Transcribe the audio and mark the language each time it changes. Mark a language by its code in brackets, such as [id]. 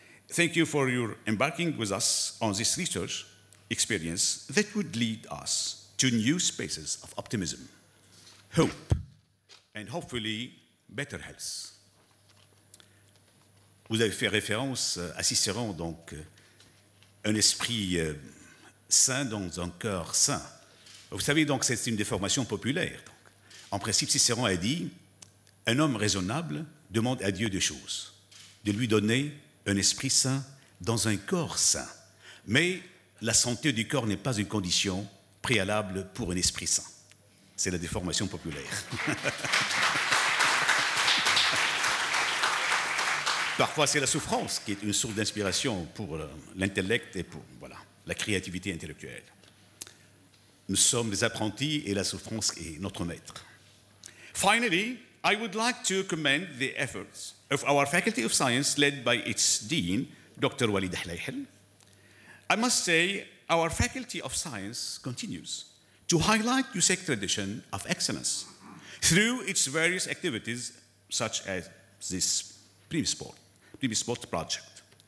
[en] Thank you for your embarking with us on this research experience that would lead us to new spaces of optimism, hope, and hopefully better health. [fr] Vous avez fait référence à Cicéron, donc un esprit sain dans un cœur sain. Vous savez, donc, c'est une déformation populaire. Donc. En principe, Cicéron a dit, un homme raisonnable demande à Dieu deux choses, de lui donner un esprit sain dans un corps sain. Mais la santé du corps n'est pas une condition préalable pour un esprit sain. C'est la déformation populaire. Parfois, c'est la souffrance qui est une source d'inspiration pour l'intellect et pour la créativité intellectuelle. Nous sommes des apprentis et la souffrance est notre maître. [en] Finally, I would like to commend the efforts of our Faculty of Science led by its Dean, Dr. Walid Hlayhel. I must say, our Faculty of Science continues to highlight USEC tradition of excellence through its various activities, such as this Primasport project.